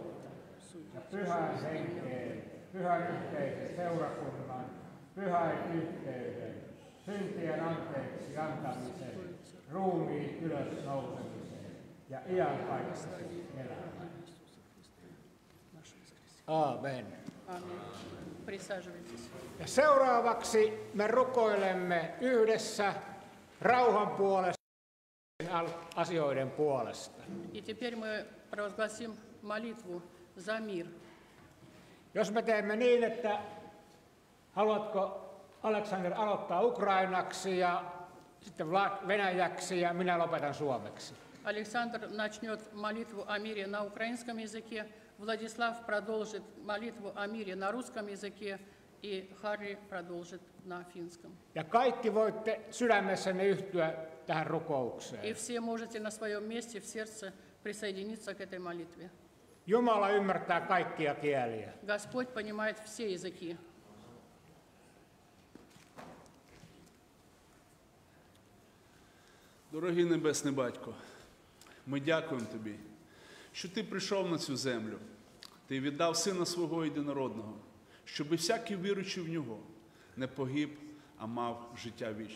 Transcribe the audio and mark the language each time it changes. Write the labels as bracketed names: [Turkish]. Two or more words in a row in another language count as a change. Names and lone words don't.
[Finnish] Ja pyhän henkeen, pyhän yhteisen seurakunnan, pyhän yhteyden, syntien anteeksi antamisen, ruumiin ylös nousemiseen ja iankaikkisen elämään. Aamen. [Russian] Аминь. Присаживайтесь. [Finnish] Ja seuraavaksi me rukoilemme yhdessä rauhan puolesta ja asioiden puolesta. [Russian] И теперь мы провозгласим молитву за мир. [Finnish] Jos me teemme niin, että haluatko Aleksander aloittaa ukrainaksi ja sitten Vlad venäjäksi ja minä lopetan suomeksi. [Russian] Александр начнет молитву о мире на украинском языке, Владислав продолжит молитву о мире на русском языке, и Харри продолжит на финском. [Finnish] Ja kaikki voitte sydämessänne yhtyä tähän [Russian] И [Finnish] rukoukseen. [Russian] все можете на своем месте в сердце присоединиться к этой молитве. [Finnish] Jumala ymmärtää kaikkia kieliä. [Russian] Господь понимает все языки. [Ukrainian] Дорогий Небесний Батько, ми дякуємо Тобі, що Ти прийшов на цю землю, Ти віддав Сина Свого Єдинородного, щоб всякий віруючий в Нього не погиб, а мав життя вічне.